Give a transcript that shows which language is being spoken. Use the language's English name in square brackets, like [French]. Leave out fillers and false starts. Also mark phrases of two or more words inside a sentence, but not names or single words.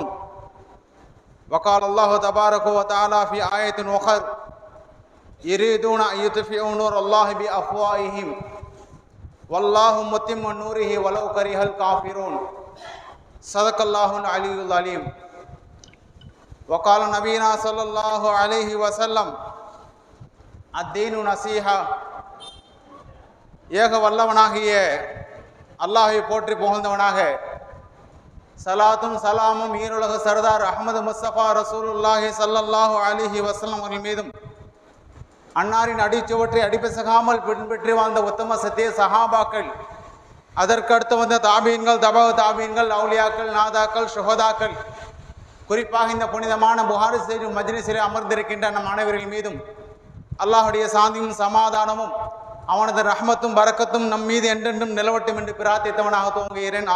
[Arabic] وقال الله تبارك وتعالى في آية أخرى: يريدون أن يطفئوا نور الله بأفواههم والله متم نوره ولو كره الكافرون. صدق الله العلي العليم. وقال نبينا صلى الله عليه وسلم: الدين نصيحة. [Tamil] ஏக வல்லவனாகிய அல்லாஹை போற்றி புகழ்ந்தவனாக சலாத்தும் சலாமும் ஈருலக சர்தார் அஹ்மது முஸ்தபா [Arabic] رسول الله صلى الله عليه [Tamil] வஸல்லம் அவர்கள் மீதும், அன்னாரின் அடிச்சுவற்றை அடிப்பசகாமல் பின்பற்றி வாழ்ந்த உத்தம சத்திய சஹாபாக்கள், அதற்கடுத்து வந்த தாபீன்கள், தபவு தாபீன்கள், அவுலியாக்கள், நாதாக்கள், சுஹதாக்கள், குறிப்பாக இந்த புனிதமான புகாரி ஷரீஃப் மஜ்லிஸிலே அமர்ந்திருக்கின்ற நம் அனைவர்கள் மீதும் அல்லாஹுடைய சாந்தியும் சமாதானமும் அவனது ரஹ்மத்தும் பரக்கத்தும் நம் மீது என்றென்றும் நிலவட்டும் என்று பிரார்த்தித்தவனாக துவங்குகிறேன்.